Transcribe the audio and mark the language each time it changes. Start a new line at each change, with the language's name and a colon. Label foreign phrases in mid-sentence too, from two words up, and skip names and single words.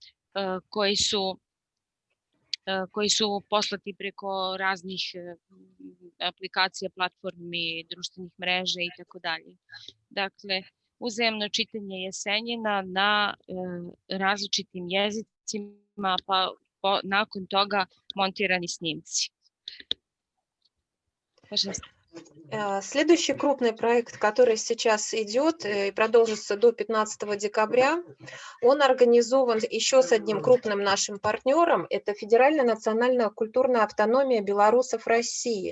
Serbian: koji su poslati preko raznih aplikacija, platformi, društvenih mreža i tako dalje. Dakle, uzajamno čitanje Jesenjina na različitim jezicima, pa nakon toga montirani snimci.
Russian: Следующий крупный проект, который сейчас идет и продолжится до 15 декабря, он организован еще с одним крупным нашим партнером, это Федеральная национальная культурная автономия белорусов России.